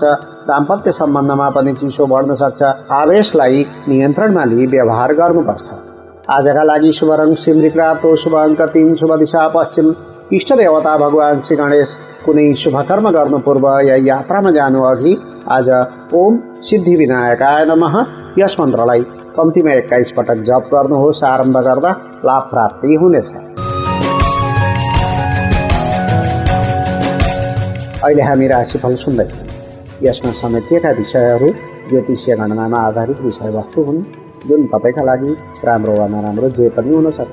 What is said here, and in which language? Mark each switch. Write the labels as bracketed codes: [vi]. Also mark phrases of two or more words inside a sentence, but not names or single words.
[ne] दाम्पत्य सम्बन्धमा पनि चिसो बढ्न सक्छ। आवेशलाई नियन्त्रणमा लिई व्यवहार गर्नुपर्छ। आजका लागि शुभ रङ सिमरिक रातो, शुभ अङ्क 3, शुभ दिशा पश्चिम, इष्ट देवता भगवान श्री गणेश। कुनै शुभ कर्म गर्नु पूर्व या यात्रामा जानु अघि आज [sa] ओम सिद्धि विनायकाय नमः [ne] यस मन्त्रलाई कम्तीमा 21 पटक जप गर्नुहोस्। आरम्भ गर्दा लाभ प्राप्ति हुनेछ। अहिले हामी राशिफल सुन्दैछौँ। यसमा समेटिएका विषयहरू ज्योतिषीय गणनामा आधारित विषयवस्तु हुन्, जुन तपाईँका लागि राम्रो वा नराम्रो जे पनि हुन सक्छ।